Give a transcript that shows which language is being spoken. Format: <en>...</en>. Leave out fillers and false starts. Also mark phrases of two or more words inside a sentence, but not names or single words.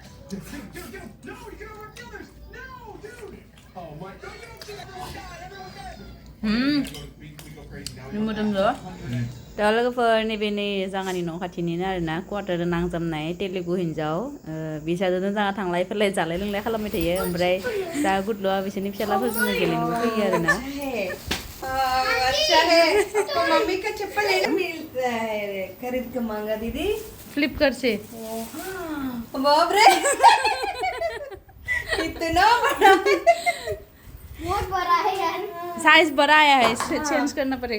<brx>मोदोमलो दा लोगोफोर नैबे नै जोंहानि न' खाथिनिनो आरोना क्वार्टार नांजाबनाय तेलुगु हिन्जाव बिसाजोंनो जोंहा थांलाय फैलाय जालाय लोंलाय खालामबाय थायो ओमफ्राय दा गुदलुआ बिसोरनि फिसालाफोरजोंनो गेलेनोबो फैयो आरोना</brx> <hi>अच्छा है तो मम्मी का चप्पल है ना मिलता है खरीद के मांगा दीदी फ्लिपकार्ट से बाप रे इतना बड़ा बहुत बड़ा है यार साइज बड़ा आया है चेंज करना पड़ेगा</hi>